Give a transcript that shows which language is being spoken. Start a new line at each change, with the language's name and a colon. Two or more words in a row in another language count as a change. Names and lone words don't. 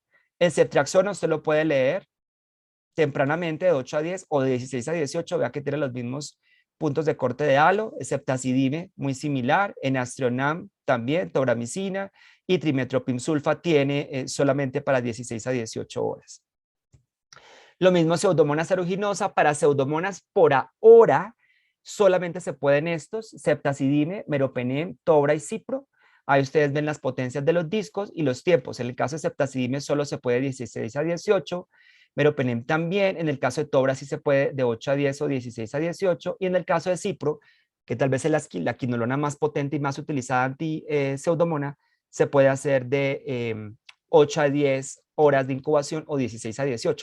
Spanish: El ceftriaxona usted lo puede leer tempranamente de 8 a 10 o de 16 a 18, vea que tiene los mismos puntos de corte de halo, ceftazidime muy similar, enastrionam también, tobramicina y trimetoprim sulfa tiene solamente para 16 a 18 horas. Lo mismo Pseudomonas aeruginosa, para Pseudomonas por ahora solamente se pueden estos, ceftazidime, meropenem, tobra y cipro. Ahí ustedes ven las potencias de los discos y los tiempos. En el caso de ceftazidime solo se puede 16 a 18, meropenem también, en el caso de tobra sí se puede de 8 a 10 o 16 a 18, y en el caso de cipro, que tal vez es la quinolona más potente y más utilizada anti-pseudomona, se puede hacer de 8 a 10 horas de incubación o 16 a 18.